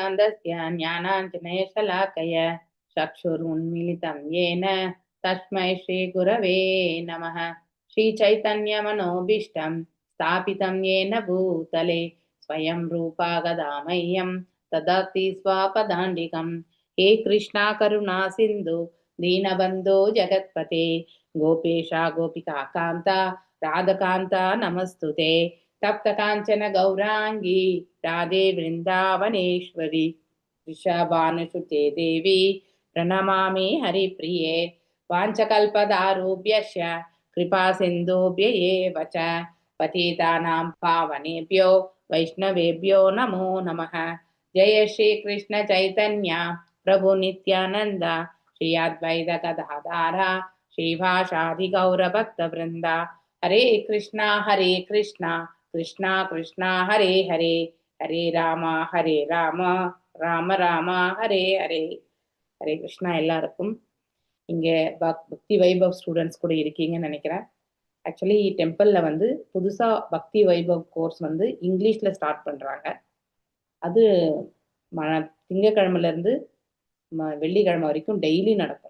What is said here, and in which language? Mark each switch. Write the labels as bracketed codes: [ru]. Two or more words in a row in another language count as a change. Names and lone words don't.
[sa] ज्ञानाञ्जनशलाकया चक्षुरुन्मीलितं येन तस्मै श्री गुरवे नमः. श्री चैतन्य मनोऽभीष्टं स्थापितं येन भूतले स्वयं रूपः कदा मह्यं ददाति स्वपदान्तिकम्. हे कृष्ण करुणा सिन्धो दीनबन्धो जगत्पते गोपेशा गोपिका कान्ता राधकान्ता नमस्तुते. तप्त काञ्चन गौरांगी राधे वृन्दावनेश्वरी वृषभानुसुते देवी प्रणमामि हरिप्रिये. वाञ्छकल्पदारुभ्यश्च कृपा सिन्धुभ्य एव च पतितानां पावनेभ्यो वैष्णवेभ्यो नमो नमः. जय श्री कृष्ण चैतन्य प्रभु नित्यानंद श्री अद्वैत गदाधर श्रीवासादि गौर भक्त वृंदा. हरे कृष्णा कृष्णा कृष्णा हरे हरे, हरे राम राम राम हरे हरे. [ta] ஹரே கிருஷ்ணா. எல்லாருக்கும் இங்கே பக்தி வைபவ் ஸ்டூடெண்ட்ஸ் கூட இருக்கீங்கன்னு நினைக்கிறேன். ஆக்சுவலி டெம்பிளில் வந்து புதுசாக பக்தி வைபவ் கோர்ஸ் வந்து இங்கிலீஷில் ஸ்டார்ட் பண்ணுறாங்க. அது திங்கக்கிழமையிலேருந்து வெள்ளிக்கிழமை வரைக்கும் டெய்லி நடக்கும்.